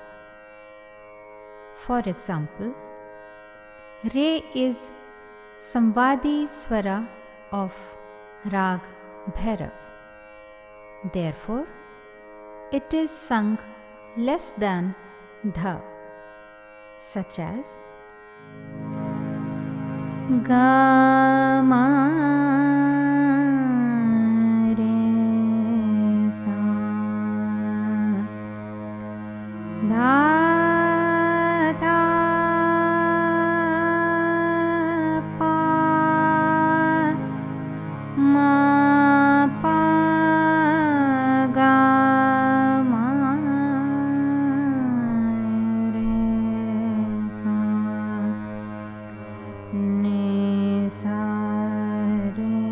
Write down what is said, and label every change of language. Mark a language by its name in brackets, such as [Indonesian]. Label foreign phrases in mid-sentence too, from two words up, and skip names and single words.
[English] For example, Re is Samvadi Swara of Rag Bhairav. Therefore, it is sung less than dha, such as ga ma re sa, dha dha pa, ma pa ga ma re sa, ni sa re